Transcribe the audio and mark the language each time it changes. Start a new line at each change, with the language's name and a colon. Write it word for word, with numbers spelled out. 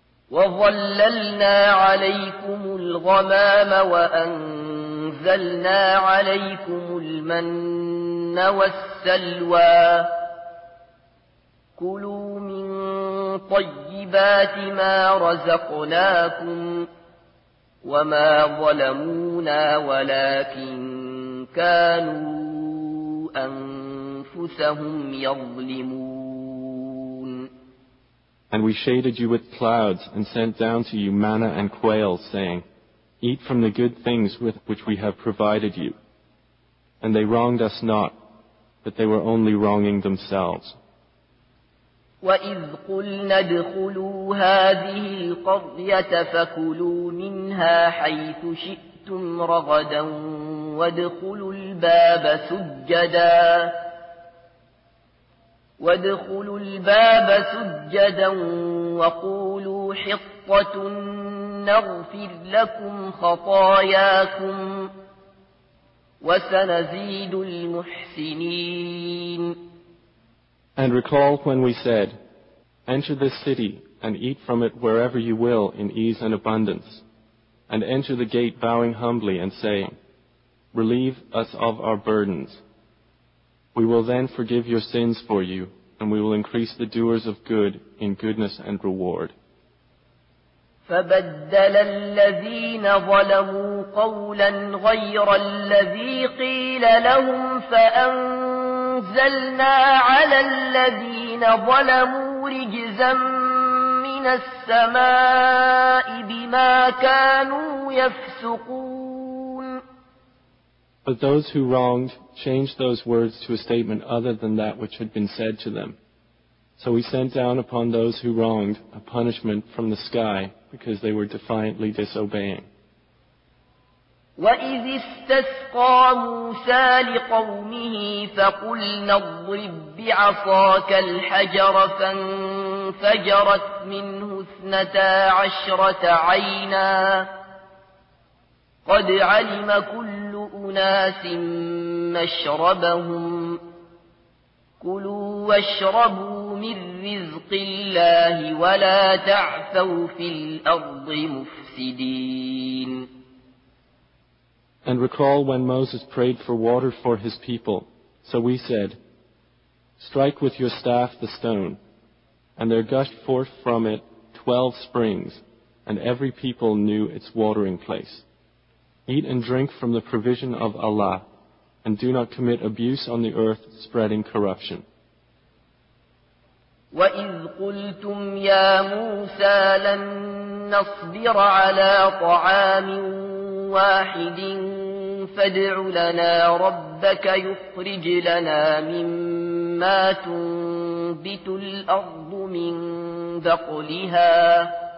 Arabic: وَظَلَّلْنَا عَلَيْكُمُ الْغَمَامَ وَأَنْزَلْنَا عَلَيْكُمُ الْمَنَّ وَالسَّلْوَى كُلُوا مِنْ طَيِّبَاتِ مَا رَزَقْنَاكُمْ وَمَا ظَلَمُونَا وَلَكِنْ كَانُوا أَنفُسَهُمْ يَظْلِمُونَ.
English: And we shaded you with clouds and sent down to you manna and quail, saying, Eat from the good things with which we have provided you. And they wronged us not, but they were only wronging themselves.
Arabic: وَإِذْ قُلْنَا ادْخُلُوا هَٰذِهِ الْقَرْيَةَ فَكُلُوا مِنْهَا حَيْثُ شِئْتُمْ رَغَدًا وَادْخُلُوا الْبَابَ سُجَّدًا وادخلوا الباب سجدا وقولوا حطة نغفر لكم خطاياكم وسنزيد المحسنين.
English: And recall when we said, Enter this city and eat from it wherever you will in ease and abundance, and enter the gate bowing humbly and saying, Relieve us of our burdens. We will then forgive your sins for you, and we will increase the doers of good in goodness and reward.
Arabic: فَبَدَّلَ الَّذِينَ ظَلَمُوا قَوْلًا غَيْرَ الَّذِي قِيلَ لَهُمْ فَأَنْزَلْنَا عَلَى الَّذِينَ ظَلَمُوا رِجْزًا مِنَ السَّمَاءِ بِمَا كَانُوا يَفْسُقُونَ.
English: But those who wronged changed those words to a statement other than that which had been said to them. So we sent down upon those who wronged a punishment from the sky because they were defiantly disobeying.
Arabic: وَإِذِ اسْتَسْقَى مُوسَى لِقَوْمِهِ فَقُلْنَا اضْرِب بِّعَصَاكَ الْحَجَرَ فَانْفَجَرَتْ مِنْهُ اثْنَتَا عَشْرَةَ عَيْنًا قَدْ عَلِمَ كُلُّ أناس مشربهم كلوا واشربوا من رزق الله ولا تعثوا في الأرض مفسدين.
English: And recall when Moses prayed for water for his people. So we said, Strike with your staff the stone, and there gushed forth from it twelve springs, and every people knew its watering place. Eat and drink from the provision of Allah, and do not commit abuse on the earth, spreading corruption.
Arabic: وَإِذْ قُلْتُمْ يَا مُوسَى لَن نَّصْبِرَ عَلَىٰ طَعَامٍ وَاحِدٍ فَادْعُ لَنَا رَبَّكَ يُخْرِجْ لَنَا مِمَّا تُنبِتُ الْأَرْضُ مِن بَقْلِهَا